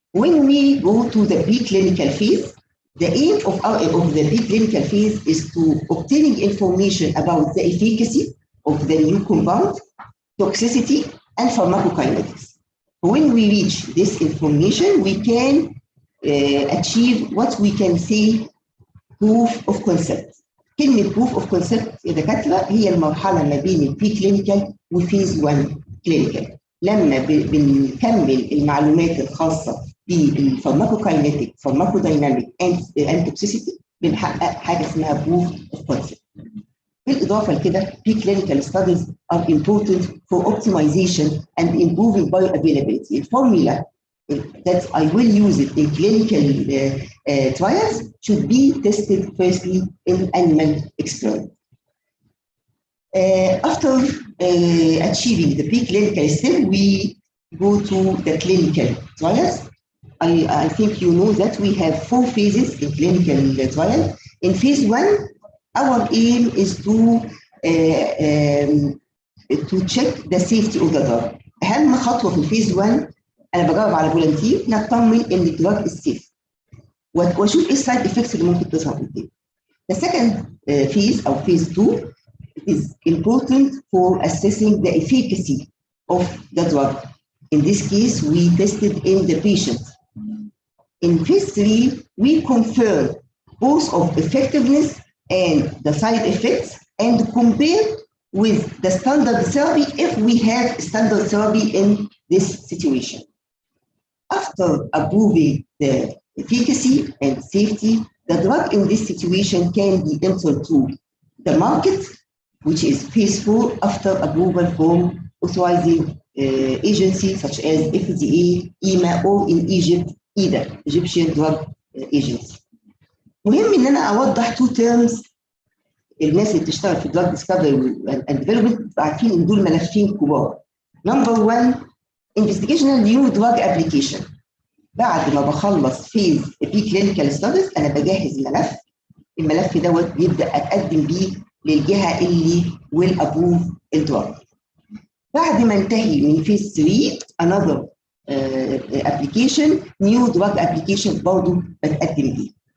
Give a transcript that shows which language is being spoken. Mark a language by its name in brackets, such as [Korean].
[English] When we go to the preclinical phase, the aim of the preclinical phase is to obtaining information about the efficacy of the new compound, toxicity, and pharmacokinetics. When we reach this information, we can achieve what we can say proof of concept. [Arabic] كلمة [English] proof of concept [Arabic] يا دكاترة هي المرحلة ما بين البريكلينيكال وفيز 1 كلينيكال. لما بنكمل المعلومات الخاصة بالفارماكوكاينيتيك فارماكودايناميك اند توكسيسيتي بنحقق حاجة اسمها [English] proof of concept. [Arabic] بالإضافة لكده [English] preclinical studies are important for optimization and improving bioavailability. الفورمولا that I will use it in clinical trials should be tested firstly in animal experiment. After achieving the preclinical step, we go to the clinical trials. I think you know that we have 4 phases in clinical trial. In phase 1, our aim is to check the safety of the drug. [Arabic] أهم خطوة في الفيز 1 أنا بجرب على فولنتير نطمن إن الدراج السيف وأشوف إيه السايد إفكتس اللي ممكن تظهر قدامي. [English] The second phase [Arabic] أو [English] phase 2 is important for assessing the efficacy of the drug. In this case, we tested in the patient. In phase 3, we confirm both of effectiveness and the side effects and compare with the standard therapy if we have standard therapy in this situation. After approving the efficacy and safety, the drug in this situation can be entered to the market, which is phase 4 after approval from authorizing agencies such as FDA, EMA, or in Egypt, EDA, Egyptian Drug Agency. [Arabic] مهم ان انا اوضح [English] 2 terms [Arabic] الناس اللي بتشتغل في [English] drug discovery and development [Arabic] عارفين ان دول ملفين كبار. [English] Number 1 investigational new drug application. [Arabic] بعد ما بخلص phase preclinical studies انا بجهز ملف. الملف دوت بيبدا اتقدم بيه للجهه اللي [English] will approve [Arabic] الدراج. بعد ما انتهي من [English] phase 3 another application new drug application [Arabic] برضه بتقدم بيه.